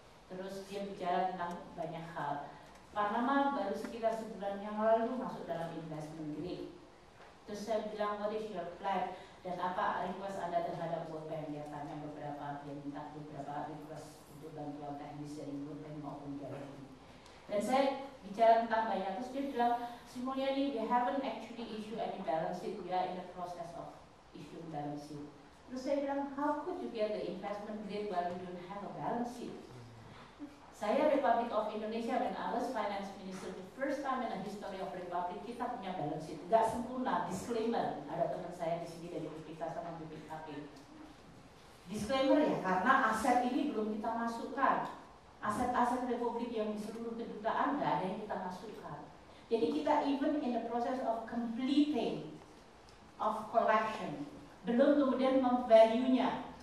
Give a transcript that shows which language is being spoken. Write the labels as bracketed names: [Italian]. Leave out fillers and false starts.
[Indonesian] Terus dia bicara tentang banyak hal. Panama baru sekitar sebulan yang lalu masuk dalam investment grade. Terus saya bilang, [English] what is your plan? [Indonesian] Dan apa request Anda terhadap World Bank? Dia tanya beberapa, dia minta beberapa request untuk bantuan teknis dari World Bank maupun dari. Dan saya bicara tentang banyak, terus dia bilang, [English] Sri Mulyani, we haven't actually issued any balance sheet, we are in the process of issuing balance sheet. [Indonesian] Terus saya bilang, [English] how could you get the investment grade while you don't have a balance sheet? Saya Republic of Indonesia, when I was finance minister, the first time in the history of Republic, [Indonesian] kita punya [English] balance sheet. [Indonesian] Gak sempurna, disclaimer. Ada teman saya di sini dari BPK sama BPKP. Disclaimer ya, karena aset ini belum kita masukkan. Aset-aset Republik yang di seluruh kedutaan nggak ada yang kita masukkan. Jadi kita [English] even in the process of completing of collection, [Indonesian] belum kemudian memvalue-nya.